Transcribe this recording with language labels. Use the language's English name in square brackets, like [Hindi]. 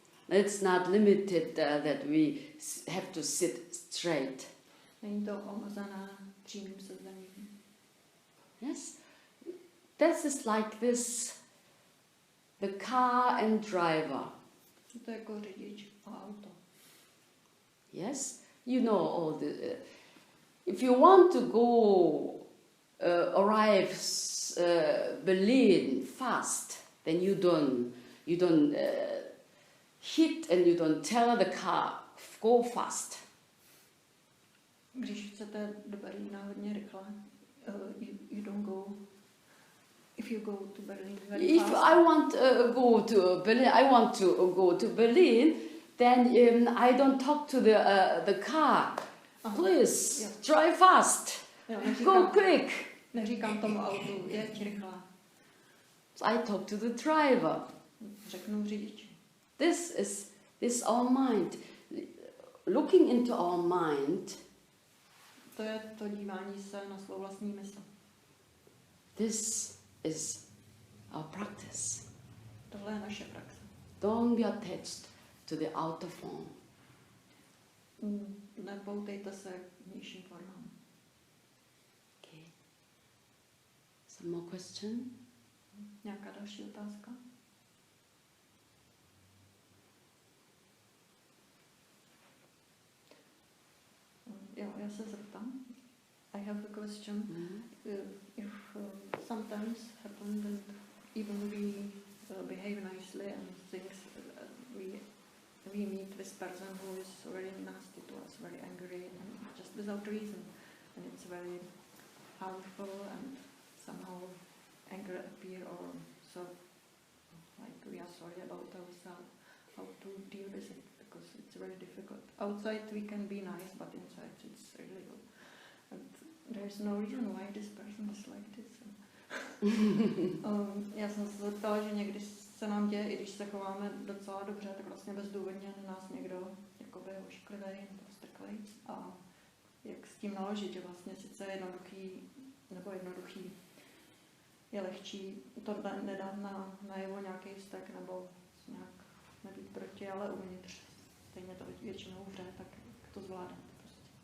[English] It's not limited that we have to sit straight. [Czech] Není to omezené přímým sezením. [English] Yes, this is like this. The car and driver. [Czech] To je jako řidič a auto. [English] Yes, you know all the. If you want to go arrive Berlin fast, then you don't hit and you don't tell the car go fast. [Czech] Když chcete do Berlína hodně rychle, [English] you don't go. If you go to Berlin very fast. If I want go to Berlin, I want to go to Berlin, then I don't talk to the car. Please drive fast. [Czech] Jo, [English] go quick. [Czech] Neříkám tomu autu, jeď rychle. [English] I talk to the driver. [Czech] Řeknu řidiči. [English] This is our mind. Looking into our mind, [Czech] To je to dívání se na svou vlastní mysl. [English] this is our practice. [Czech] Tohle je naše praxe. [English] Don't be attached to the outer form. [Czech] Nepoutejte se k vnějším formám. [English] Okay. Some more question? [Czech] Nějaká další otázka? Jo, já se zeptám. [English] I have a question. If sometimes happen that even we behave nicely and things, we meet this person who is very nasty to us, very angry, and just without reason, and it's very harmful, and somehow anger appear, or so like we are sorry about ourselves, how to deal with it, because it's very difficult. Outside we can be nice, but inside it's really good. And there is no reason why this person is like this. [Czech] Já jsem se zeptala, že někdy se nám děje, i když se chováme docela dobře, tak vlastně bezdůvodně na nás někdo jakoby ošklivej nebo strklej. A jak s tím naložit, že vlastně sice je jednoduchý je lehčí to nedat najevo nějaký vztek nebo nějak nebýt proti, ale uvnitř stejně to většinou hře, tak jak to zvládat prostě.